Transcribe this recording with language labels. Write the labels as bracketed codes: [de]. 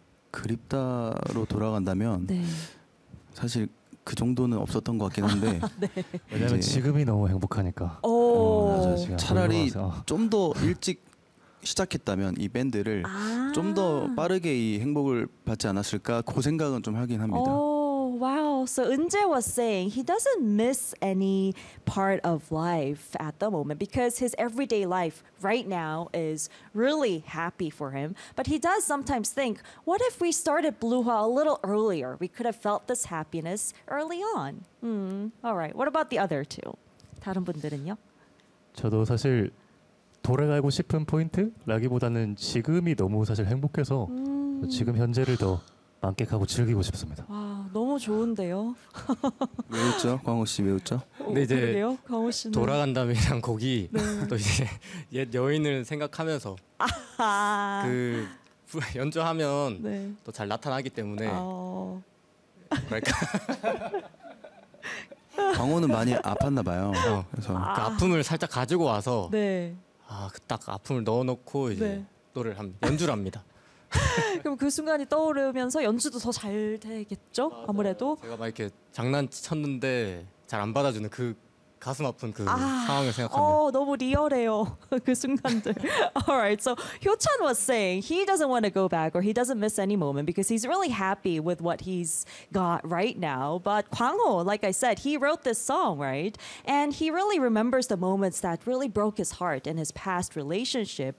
[ko] 그립다로 돌아간다면 네. 사실 그 정도는 없었던 것 같긴 한데 네. 왜냐면 지금이 너무 행복하니까 차라리 좀 더 일찍 시작했다면 이 밴드를 좀 더 빠르게 이 행복을 받지 않았을까 그 생각은 좀 하긴 합니다. [en] Wow, so Eunjae was saying he doesn't miss any part of life at the moment because his everyday life right now is really happy for him. But he does sometimes think, what if we started Bluehwa a little earlier? We could have felt this happiness early on. All right, what about the other two? [ko] 다른 분들은요? 저도 사실 돌아가고 싶은 포인트라기보다는 지금이 너무 사실 행복해서 지금 현재를 더 만끽하고 즐기고 싶습니다. 와, 너무 좋은데요. 왜 웃죠? 광호 씨 왜 웃죠? 근데 이제 그러게요? 광호 씨는 돌아간다면이란 곡이 네. 또 이제 옛 여인을 생각하면서 그 연주하면 네. 또 잘 나타나기 때문에 뭐랄까 광호는 많이 아팠나 봐요. 그래서 그 아픔을 살짝 가지고 와서 네. 아, 그 딱 아픔을 넣어놓고 이제 네. 노래를 연주를 합니다. 그럼 그 순간이 떠오르면서 연주도 더 잘 되겠죠? 맞아요. 아무래도 제가 막 이렇게 장난쳤는데 잘 안 받아주는 그 가슴 아픈 그 상황을 생각하면 너무 리얼해요 그 순간들. [en] Alright, so Hyo-chan was saying he doesn't want to go back or he doesn't miss any moment because he's really happy with what he's got right now. But Kwang-ho, like I said, he wrote this song, right? And he really remembers the moments that really broke his heart in his past relationship.